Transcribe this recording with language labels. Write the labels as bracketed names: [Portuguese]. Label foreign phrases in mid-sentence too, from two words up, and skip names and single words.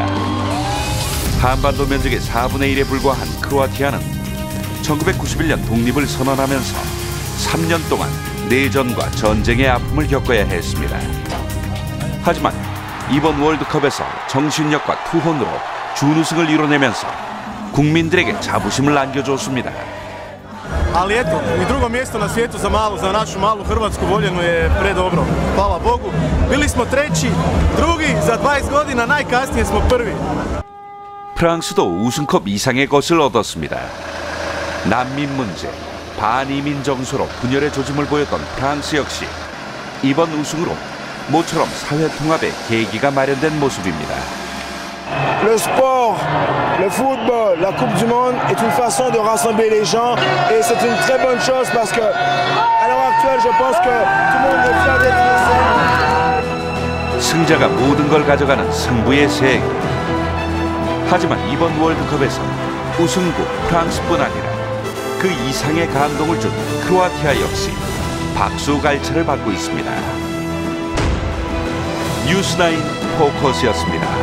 [Korean] 한반도 면적의 4분의 1에 불과한 크로아티아는 1991년 독립을 선언하면서 3년 동안 내전과 전쟁의 아픔을 겪어야 했습니다. 하지만 이번 월드컵에서 정신력과 투혼으로 준우승을 이뤄내면서 국민들에게 자부심을 안겨줬습니다. [Croatian] Ali eto, i drugo mjesto na svijetu za našu malu Hrvatsku voljenu je predobro. Hvala Bogu. Bili smo treći, drugi, za 20 godina najkasnije smo prvi. [Korean] 프랑스도 우승컵 이상의 것을 얻었습니다. 난민 문제, 반이민 정서로 분열의 조짐을 보였던 프랑스 역시 이번 우승으로 모처럼 사회 통합의 계기가 마련된 모습입니다. [French] Le sport, le football, la Coupe du Monde est une façon de rassembler les gens et c'est une très bonne chose parce que à l'heure actuelle, je pense que tout le monde est fier d'être français. [Korean] 승자가 모든 걸 가져가는 승부의 세계. 하지만 이번 월드컵에서 우승국 프랑스뿐 아니라 그 이상의 감동을 준 크로아티아 역시 박수갈채를 받고 있습니다. 뉴스9 포커스였습니다.